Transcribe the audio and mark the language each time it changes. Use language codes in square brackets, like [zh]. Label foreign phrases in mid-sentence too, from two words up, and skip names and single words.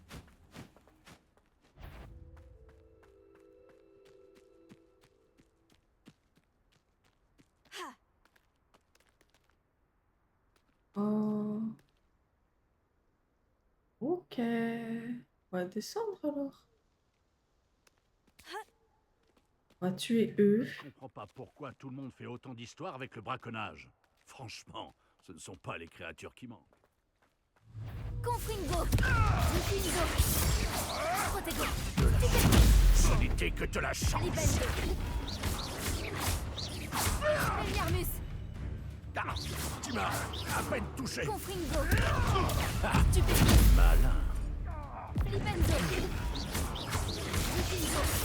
[fr] Oh. Ok. On va descendre alors. On va tuer eux. Je comprends pas pourquoi tout le monde fait autant d'histoires avec le braconnage. Franchement, ce ne sont pas les créatures qui manquent. Confringo. Confingo. Protego. Ce n'était que de la chance. Libenzo. Expelliarmus. Ah, tu m'as à peine touché. Confringo. Stupide. Malin. Libenzo. Confingo.